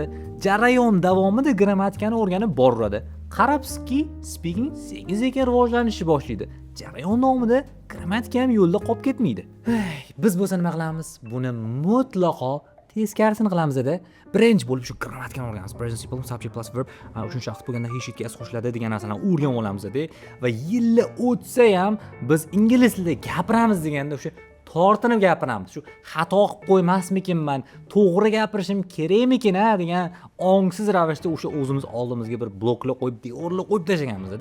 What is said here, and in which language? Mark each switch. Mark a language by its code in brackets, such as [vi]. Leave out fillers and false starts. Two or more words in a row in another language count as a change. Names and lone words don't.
[uz] Jarayon davomida grammatikani o'rganib boradi. Qarabsizki, speaking sekin-sekin rivojlanishni boshlaydi. Jarayon davomida grammatika ham yo'lda qolib ketmaydi. Biz bo'lsa nima qilamiz? Buni mutlaqo teskarisini qilamiz-da. Birinchi bo'lib shu grammatikani o'rganamiz. [en] Present simple, subject plus verb, [uz] uchinchi shaxs bo'lganda [en] he, she, [uz] ga qo'shiladi degan narsalarni o'rganib olamiz-da. Va yillar o'tsa ham biz ingliz tilida gapiramiz deganda o'sha tortinib gapiramiz. Shu xato qilib qo'ymasmikinman, to'g'ri gapirishim kerakmikin-a degan ongsiz ravishda o'sha o'zimiz oldimizga bir bloklar qo'yib, devorlar qo'yib tashlaganmiz-da.